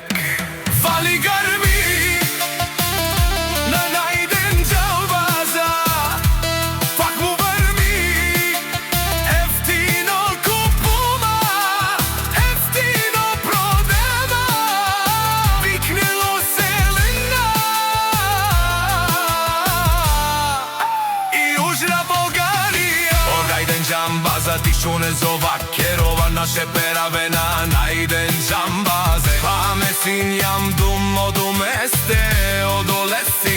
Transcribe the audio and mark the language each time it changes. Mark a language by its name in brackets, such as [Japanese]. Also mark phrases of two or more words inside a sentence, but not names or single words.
[Bulgarian] Вали гарби на Најден Џамбаза, пак му врми, ефтино купува, ефтино продава, викнело Селена и Јужна Българија. [Romany] О Најден Џамбаза, ти шо не зова керова, наше пераве на Најден Џамбазе. Паме син јам думо до месте, одолес